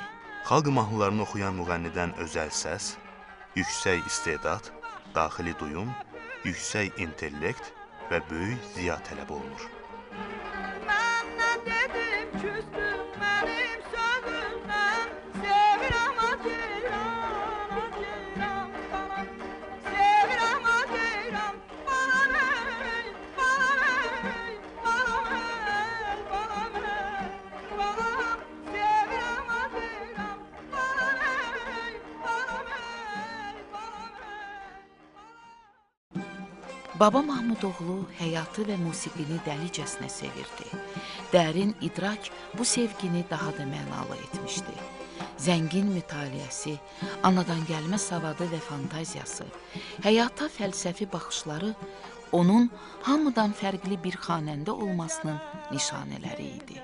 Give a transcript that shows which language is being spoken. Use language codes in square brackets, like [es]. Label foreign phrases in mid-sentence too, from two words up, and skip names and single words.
[az] Xalq mahnılarını oxuyan müğənnidən özəl səs, yüksək istedad, daxili duyum, yüksək intellekt və böyük ziya tələb olunur. Mən nə dedim küstüm mənim sözümdən, sevirəm acıyram, acıyram sana, sevirəm acıyram, bana ey, bana ey, bana ey, bana ey, bana, sevirəm acıyram, bana ey, bana ey, bana ey. Baba Mahmudoğlu həyatı və musiqini dəlicəsinə sevirdi. Dərin idrak bu sevgini daha da mənalı etmişdi. Zəngin mütaliəsi, anadan gəlmə savadı və fantaziyası, həyata fəlsəfi baxışları onun hamıdan fərqli bir xanəndə olmasının nişanələri idi.